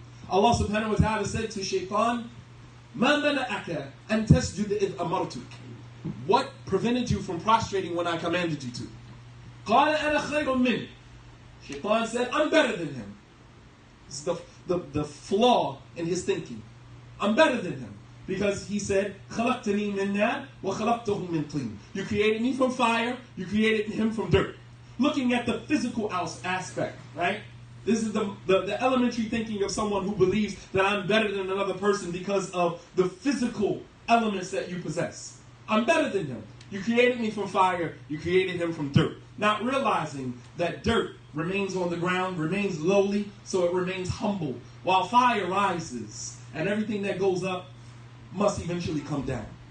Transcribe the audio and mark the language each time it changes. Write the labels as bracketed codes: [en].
[en] Allah subhanahu wa ta'ala said to Shaitan, [ar] مَا مَنَعَكَ أَن تَسْجُدَ إِذْ أَمَرْتُكَ. [en] What prevented you from prostrating when I commanded you to? [ar] قَالَ أَنَا خَيْرٌ مِّنْهُ. [en] Shaitan said, I'm better than him. It's the flaw in his thinking. I'm better than him. Because he said, [ar] خَلَقْتَنِي مِن نَارٍ وَخَلَقْتَهُ مِن طِينٍ. [en] You created me from fire, you created him from dirt. Looking at the physical aspect, right? This is the elementary thinking of someone who believes that I'm better than another person because of the physical elements that you possess. I'm better than him. You created me from fire, you created him from dirt. Not realizing that dirt remains on the ground, remains lowly, so it remains humble, while fire rises, and everything that goes up must eventually come down.